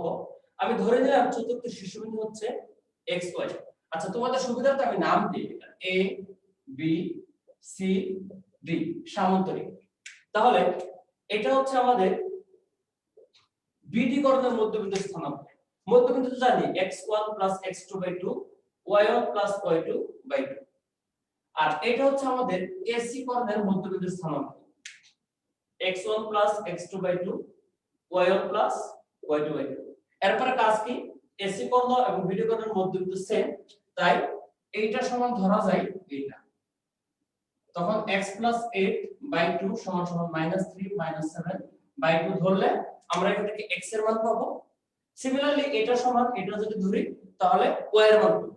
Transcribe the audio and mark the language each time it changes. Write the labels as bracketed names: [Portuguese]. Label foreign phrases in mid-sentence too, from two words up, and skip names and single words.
[Bangla] আমি ধরে নিলাম চতুর্থ শীর্ষবিন্দু হচ্ছে এক্স ওয়াই। আচ্ছা, তোমাদের সুবিধার্থে আমি নাম দিই এ বি সি ডি, সামান্তরিক। তাহলে এটা হচ্ছে আমাদের বিডি কর্ণের মধ্যবিন্দু স্থানাঙ্ক। মধ্যবিন্দু তো জানি x1 + x2/2, y1 + y2/2। আর এটা হচ্ছে আমাদের এসি কর্ণের মধ্যবিন্দু স্থানাঙ্ক, x1 + x2/2, y1 + y2/2। এরপরে কাজ কি, এসি কর্ণ এবং বিডি কর্ণের মধ্যবিন্দু সেম, তাই এইটা সমান ধরা যায় এইটা। তখন x + 8/2 = -3 - 7/2 ধরলে আমরা এখান থেকে x এর মান পাবো। সিমিলারলি এটা সমান এটা যদি ধরি তাহলে y এর মান পাবো।